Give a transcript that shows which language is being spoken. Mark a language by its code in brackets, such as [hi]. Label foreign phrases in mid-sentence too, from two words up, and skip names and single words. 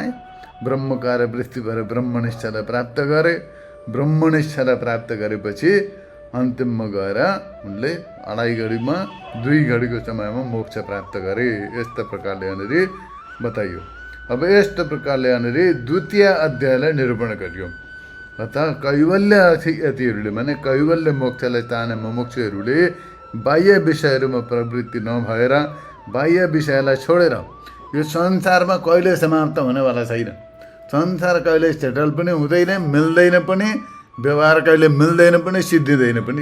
[ne] ब्रह्मकार वृत्ति भएर ब्रह्मनिष्ठालाई प्राप्त गरे। ब्रह्मनिष्ठालाई प्राप्त गरेपछि अन्तिममा गएर उनले 2.5 घडीमा 2 घडीको समयमा मोक्ष प्राप्त गरे। यस्तो प्रकारले यहाँनिर बताइयो। अब यस्तो प्रकारले यहाँनिर द्वितीय अध्यायलाई निरूपण गरियो। अतः कैवल्य यतिहरूले माने कैवल्य मोक्षलाई चाहने मुमुक्षुहरूले बाह्य विषयहरूमा प्रवृत्ति नभएर बाह्य विषयलाई छोडेर यो संसारमा कहिले समाप्त हुनेवाला छैन। संसार कहिले सेटल पनि हुँदैन, मिल्दैन पनि, व्यवहार कहिले मिल्दैन पनि, सिद्धिँदैन पनि।